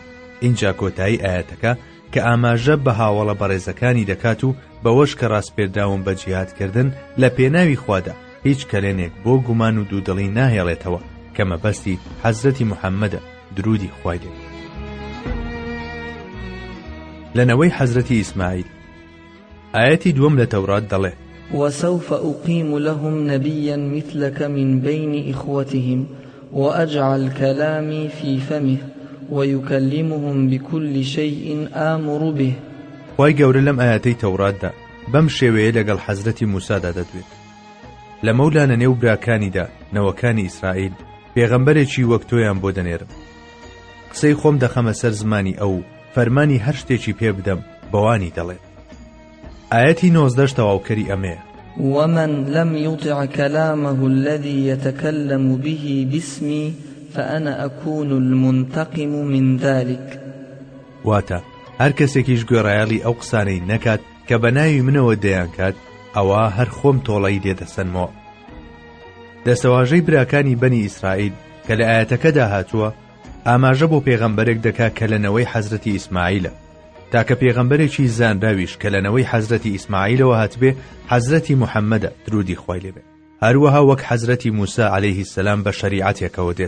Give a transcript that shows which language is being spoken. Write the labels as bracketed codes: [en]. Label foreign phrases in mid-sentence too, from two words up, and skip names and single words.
[ckb] اینجا کۆتایی ئاەتەکە کە ئاماژە بە هاوڵە بەڕێزەکانی دەکات و بەوەش کە ڕاستپێدراون بە جیهادکردن لە پێناوی خوادا هیچ کەلێنێک بۆ گومان و دوودڵی ناهێڵێتەوە کە مەبەستی حەزرەتی محەممەدە درودی خوای لێ. لەنەوەی حەزرەتی ئیسماعیل ئاەتی دووەم لە تەورات دەڵێ: [ar] وسوف أقيم لهم نبيا مثلك من بين إخوتهم وأجعل كلامي في فمه ويكلمهم بكل شيء آمر به. [ckb] خوای گەورە لەم ئاەتەی تەوراتدا بەم شێوەیە لەگەڵ حەزرەتی موسادا دەدوێت. لە مەولانە نێو براکانیدا نەوەکانی ئیسرائیل پێغەمبەرێکی وەک تۆیان بۆ دەنێرم. قسەی خۆم دەخەمە سەر زمانی ئەو فەرمانی هەر شتێکی پێ بدەم بەوانی دەڵێت. ئاەتی 19 تەواوکەری ئەمەیە: [ar] ومن لم يطع كلامه الذي يتكلم به باسمي فأنا أكون المنتقم من ذلك. [ckb] واتە هەر کەسێکیش گوێڕایاڵی ئەو قسانەی نەکات کە بە ناوی منەوە دەیان کات، ئەوە هەر خۆم تۆڵەی لێدەسەنمەوە. دەسەواژەی براکانی بەنی ئیسرائیل کە لە ئاەتەکەدا هاتووە ئاماژە بۆ پێغەمبەرێک دەکات کە لەنەوەی حەزرەتی ئیسماعیلە، تاکە پێغەمبەرێکی زانراویش کە لەنەوەی حەزرەتی ئیسماعیلەوە هاتبێ حەزرەتی محەممەدە درودی خوای لێبێ، هەروەها وەک حەزرەتی موسا [ar] عەلەیهی السەلام [ckb] بە شەریعەتێکەوە دێت.